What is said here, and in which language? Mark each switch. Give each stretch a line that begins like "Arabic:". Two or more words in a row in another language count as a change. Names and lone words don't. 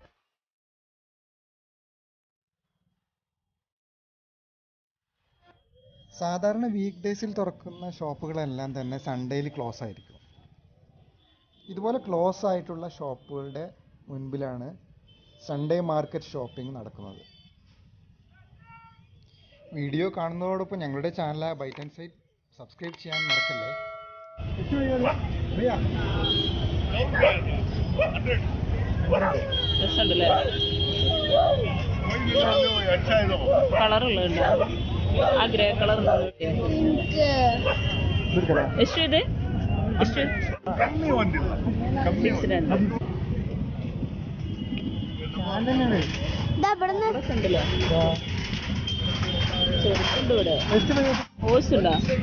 Malayalam: സാധാരണ വീക്ക് ഡേയ്സിൽ തുറക്കുന്ന ഷോപ്പുകളെല്ലാം തന്നെ സൺഡേയിൽ ക്ലോസ് ആയിരിക്കും. ഇതുപോലെ ക്ലോസ് ആയിട്ടുള്ള ഷോപ്പുകളുടെ മുൻപിലാണ്
English: Sunday market shopping
Malayalam: നടക്കുന്നത്. വീഡിയോ കാണുന്നതോടൊപ്പം ഞങ്ങളുടെ ചാനൽ ബൈറ്റ് ആൻഡ് സൈറ്റ് സബ്സ്ക്രൈബ് ചെയ്യാൻ മറക്കല്ലേ.
Kannada: ಆ ಗ್ರೇ ಕಲರ್ ಎಷ್ಟು ಇದೆ?
Malayalam: ಎಷ್ಟು ഹോസുണ്ടോ?